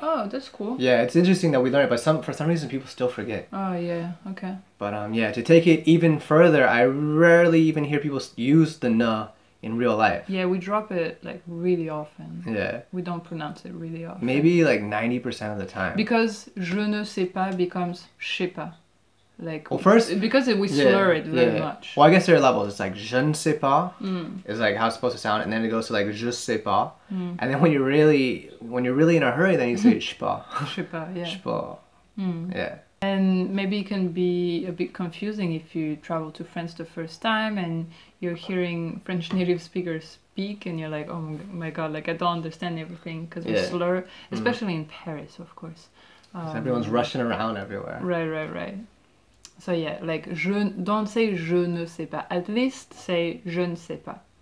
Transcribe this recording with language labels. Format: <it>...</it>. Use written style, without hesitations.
<en>Oh, that's cool. Yeah, it's interesting that we learn it, but for some reason people still forget. Oh yeah, okay. But yeah, to take it even further, I rarely even hear people use the ne in real life. Yeah, we drop it like really often. Yeah. We don't pronounce it really often. Maybe like 90% of the time. Because</en> <fr>je ne sais pas</fr> <en>becomes</en> <fr>je sais pas.</fr> <en>Like, well, first, because we slur it very much. Well, I guess there are levels. It's like</en> <fr>je ne sais pas</fr> <en>is like how it's supposed to sound, and then it goes to like</en> <fr>je sais pas,</fr> <en>and then when you're really in a hurry, then you say je sais pas.</en> <fr>Je sais pas, yeah. Je sais pas. Yeah.</fr> <en>And maybe it can be a bit confusing if you travel to France the first time and you're hearing French native speakers speak and you're like, oh my god, like I don't understand everything because we slur, especially in Paris, of course. Everyone's rushing around everywhere. Right. So yeah, like don't say</en> <fr>je ne sais pas.</fr> <en>At least say</en> <fr>je ne sais pas.</fr>